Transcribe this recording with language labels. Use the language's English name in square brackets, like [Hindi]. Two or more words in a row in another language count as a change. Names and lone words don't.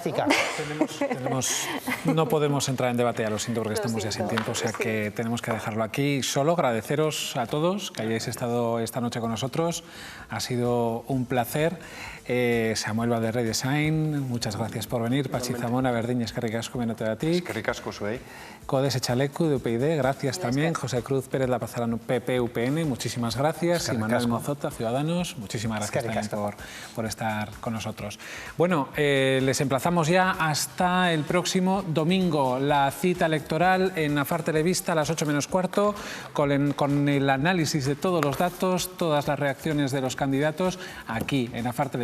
[Spanish] No podemos entrar en debate, ya lo siento, porque estamos ya sin tiempo, o sea que tenemos que dejarlo aquí. Solo agradeceros a todos que hayáis estado esta noche con nosotros, ha sido un placer. Samuel Valderrey de Sain, muchas gracias por venir. [Basque] Patxi Zamora, Berdin, eskerrik asko benetatik. Eskerrik asko zuei. [Spanish] Codes Echalecu de UPyD, gracias también. José Cruz Pérez La Pazarano, PP, UPN, muchísimas gracias. Y Manuel Mozota, Ciudadanos, muchísimas gracias también por estar con nosotros. Bueno, les emplazamos ya hasta el próximo domingo, la cita electoral en Afar Televista a las 8 menos cuarto, con el análisis de todos los datos, todas las reacciones de los candidatos, aquí en Afar Televista.